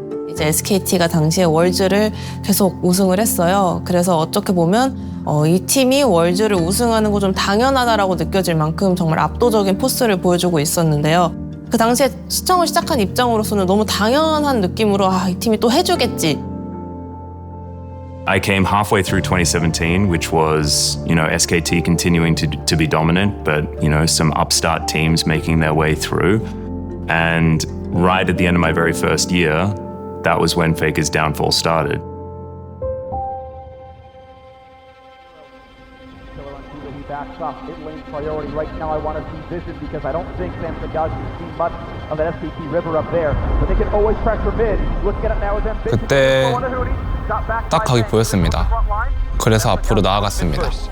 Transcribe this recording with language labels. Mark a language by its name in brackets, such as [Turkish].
[Korean] 이제 SKT가 당시에 월즈를 계속 우승을 했어요. 그래서 어떻게 보면 이 팀이 월즈를 우승하는 거 좀 당연하다라고 느껴질 만큼 정말 압도적인 포스를 보여주고 있었는데요. 그 당시에 시청을 시작한 입장으로서는 너무 당연한 느낌으로 이 팀이 또 해주겠지. [English] I came halfway through 2017, which was, SKT continuing to be dominant, but, some upstart teams making their way through. And right at the end of my very first year, that was when Faker's downfall started. Backs up. Mid lane priority right now. I want to see Vision because I don't think Sam Sagagi has seen much of that SKT river up there. But they can always pressure mid. Looking at it now with them. [Korean] 그때 딱 각이 보였습니다. 그래서 앞으로 나아갔습니다.